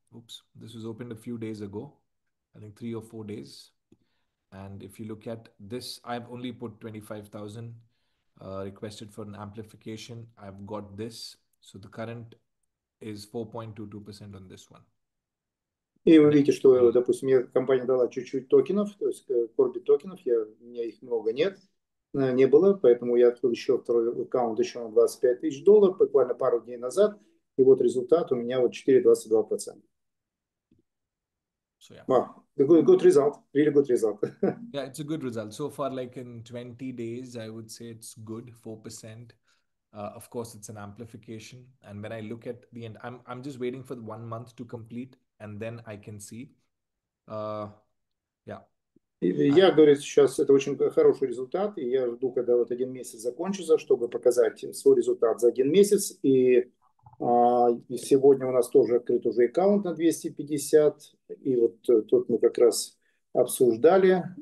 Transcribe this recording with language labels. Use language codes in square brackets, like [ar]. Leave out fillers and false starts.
[en] Oops, this was opened a few days ago. I think 3 or 4 days. And if you look at this, I've only put 25,000 requested for an amplification. I've got this. So the current is 4.22% on this one. [ru] И вы видите, что, допустим, мне компания дала чуть-чуть токенов, то есть CORBIT токенов, у меня их много не было, поэтому я открыл еще второй аккаунт еще на $25 тысяч, буквально пару дней назад, и вот результат у меня вот 4,22%. [en] So yeah. Wow, good result, really good result. Yeah, it's a good result. So far, like in 20 days, I would say it's good, 4%. Of course, it's an amplification. And when I look at the end, I'm just waiting for the 1 month to complete, and then I can see. Yeah. [ru] Я говорю, сейчас это очень хороший результат, и я жду, когда вот 1 месяц закончится, чтобы показать свой результат за 1 месяц. И сегодня у нас тоже открыт уже аккаунт на 250, и вот тут мы как раз обсуждали.